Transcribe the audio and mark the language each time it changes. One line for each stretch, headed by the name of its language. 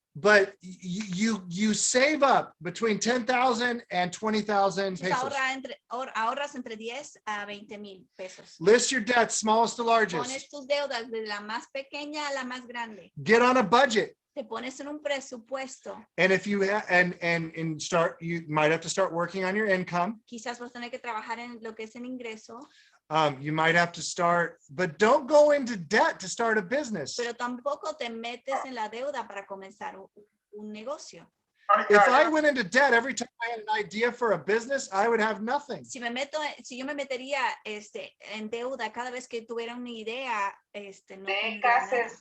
English: But you save up between 10,000 and 20,000
Spanish: Entonces,
English: pesos.
Spanish: ahorras entre 10 a 20,000 pesos.
English: List your debts, smallest to largest.
Spanish: Pones tus deudas de la más pequeña a la más grande.
English: Get on a budget.
Spanish: Te pones en un presupuesto.
English: And if you and start, you might have to start working on your income.
Spanish: Quizás vas a tener que trabajar en lo que es el ingreso,
English: You might have to start, but don't go into debt to start a business.
Spanish: pero tampoco te metes en la deuda para comenzar un negocio.
English: If I went into debt every time I had an idea for a business, I would have nothing.
Spanish: Si yo me metería en deuda cada vez que tuviera una idea, no tendría nada.